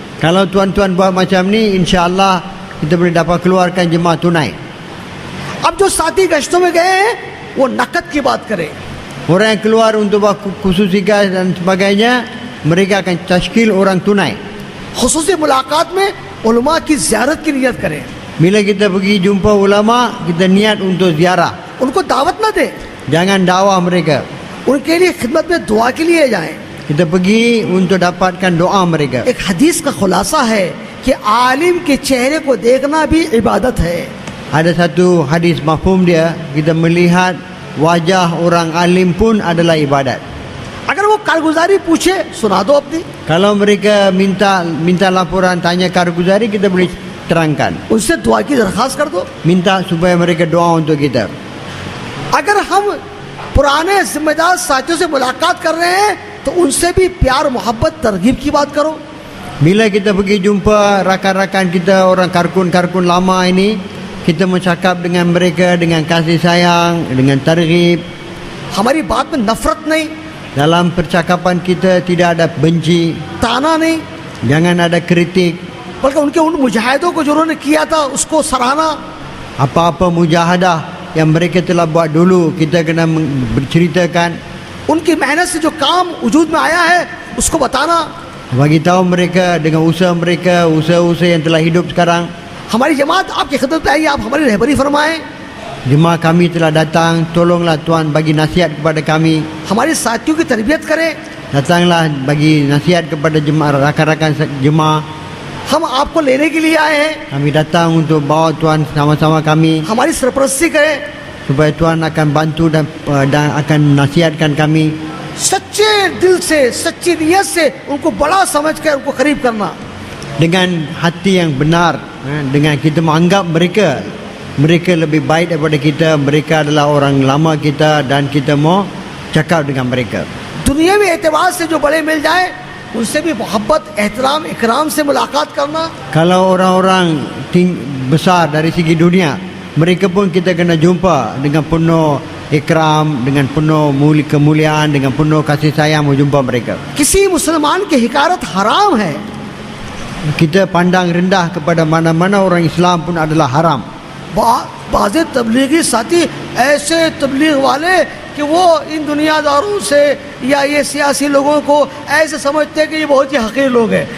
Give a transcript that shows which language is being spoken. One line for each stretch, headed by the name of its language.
Malay: Kalau tuan-tuan buat macam ni, insya-Allah kita boleh dapat keluarkan jemaah tunai.
Hindi: अब जो साथी गश्तों में गए हैं वो नकद की बात करें।
Malay: Orang yang keluar untuk buat khususi gas dan sebagainya, mereka akan tashkil orang tunai.
Hindi: खुसूसी मुलाकात में उलमा की ज़ियारत की नियत करें,
Malay: Bila kita pergi jumpa ulama, kita niat untuk ziarah.
Hindi: उनको दावत ना दें,
Malay: Jangan dakwah mereka.
Hindi: उनके लिए खिदमत में दुआ के लिए जाएं।
Malay: Kita pergi untuk dapatkan doa mereka.
Hindi: एक हदीस का खुलासा है कि आलिम के चेहरे को देखना भी इबादत है।
Malay: Ada satu hadis mafhum dia, kita melihat wajah orang alim pun adalah ibadat.
Hindi: अगर वो कारगुजारी पूछे सुना दो अपनी,
Malay: Kalau mereka minta laporan, tanya karguzari, kita boleh terangkan.
Hindi: उनसे दुआ की दरखास्त कर दो।
Malay: Minta supaya mereka doa untuk kita.
Hindi: अगर हम पुराने जिम्मेदार साथियों से मुलाकात कर रहे हैं तो उनसे भी प्यार मोहब्बत तरगीब की बात करो।
Malay: Bila kita pergi jumpa rakan-rakan kita, orang karkun-karkun lama ini, kita mau cakap dengan mereka dengan kasih sayang, dengan targhib.
Hindi: हमारी बात में नफरत नहीं,
Malay: Dalam percakapan kita tidak ada benci,
Hindi: ताना नहीं,
Malay: jangan ada kritik.
Hindi: बल्कि उनके उन मुजाहिदों को जो उन्होंने किया था उसको सराहना।
Malay: Apa-apa mujahadah yang mereka telah buat dulu, kita kena berceritakan.
Hindi: उनकी मेहनत से जो काम वजूद में आया है उसको बताना।
Malay: Bagi tahu mereka dengan usaha mereka, usaha-usaha yang telah hidup sekarang.
Hindi: हमारी जमात आपकी खिदमत में आई, आप हमारी रहबरी फरमाएं।
Malay: Jemaah kami telah datang, tolonglah Tuan bagi nasihat kepada kami.
Hindi: हमारे साथियों की तरबियत करें।
Malay: Datanglah bagi nasihat kepada jemaah, rakan-rakan jemaah.
Hindi: हम आपको लेने के लिए आए हैं,
Malay: Kami datang untuk bawa Tuan sama-sama kami,
Hindi: हमारी सरपरस्ती करें।
Malay: supaya Tuan akan bantu dan akan nasihatkan kami.
Hindi: सच्चे दिल से, सच्ची नियत से उनको बड़ा समझ कर उनको करीब करना।
Malay: Dengan hati yang benar, dengan kita menganggap mereka lebih baik daripada kita, mereka adalah orang lama kita dan kita mau cakap dengan mereka.
Hindi: दुनियावी एतबार से जो बड़े मिल जाए उनसे भी मोहब्बत, एहतराम, इकराम से मुलाकात करना।
Malay: Kalau orang-orang besar dari segi dunia, mereka pun kita kena jumpa dengan penuh ikram, dengan penuh kemuliaan, dengan penuh kasih sayang mau jumpa mereka.
Hindi: किसी मुसलमान की हिकारत हराम है,
Malay: Kita pandang rendah kepada mana-mana orang Islam pun adalah haram.
Hindi: बाज़ तबलीगी साथी ऐसे तबलीग वाले कि वो इन दुनियादारों से या ये सियासी लोगों को ऐसे समझते हैं कि ये बहुत ही हकीर लोग हैं।